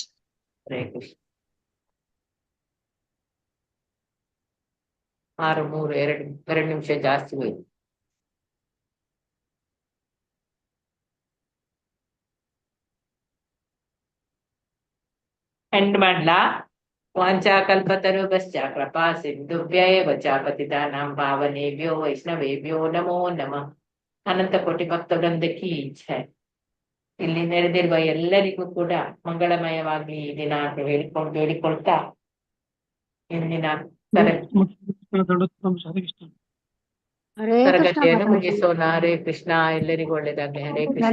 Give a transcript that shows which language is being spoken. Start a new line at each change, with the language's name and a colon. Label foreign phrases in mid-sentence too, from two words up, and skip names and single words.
Sanskrit: ಹರೇ ಕೃಷ್ಣ.
Kannada: 6:03 2 ನಿಮಿಷ ಜಾಸ್ತಿ ಹೋಯ್ತು. ಎಂಡ್ ಮಾಡ್ಲಾ?
Sanskrit: ವಾಂಚಾಕಲ್ಪತರುಭ್ಯಶ್ಚ ಕೃಪಾ ಸಿಂಧುಭ್ಯೇವ ಚ ಪತಿತಾನಾಂ ಪಾವನೇಭ್ಯೋ ವೈಷ್ಣವೇಭ್ಯೋ ನಮೋ ನಮಃ.
Kannada: ಅನಂತ ಕೋಟಿ ಭಕ್ತವೃಂದಕ್ಕೆ ಜೈ. ಇಲ್ಲಿ ನೆರೆದಿರುವ ಎಲ್ಲರಿಗೂ ಕೂಡ ಮಂಗಳಮಯವಾಗ್ಲಿ ಈ ದಿನ ಅಂತ ಹೇಳಿಕೊಳ್ತಾ ಇಂದಿನ ತರಗತಿಯನ್ನು ಮುಗಿಸೋಣ.
Sanskrit: ಹರೇ ಕೃಷ್ಣ.
Kannada: ಎಲ್ಲರಿಗೂ ಒಳ್ಳೇದಾಗ್ಲಿ.
Sanskrit: ಹರೇ ಕೃಷ್ಣ.